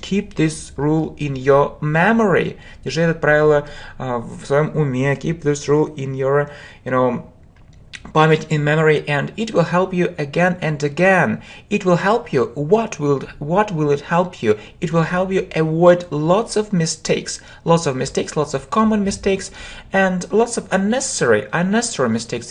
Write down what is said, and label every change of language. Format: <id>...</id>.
<en>Keep this rule in your memory.</en> <ru>Держи это правило в своем уме.</ru> <en>Keep this rule in your,</en> <ru>pamять</ru> <en>in memory, and it will help you again and again. It will help you. What will it help you? It will help you avoid lots of mistakes, lots of common mistakes, and lots of unnecessary mistakes.</en>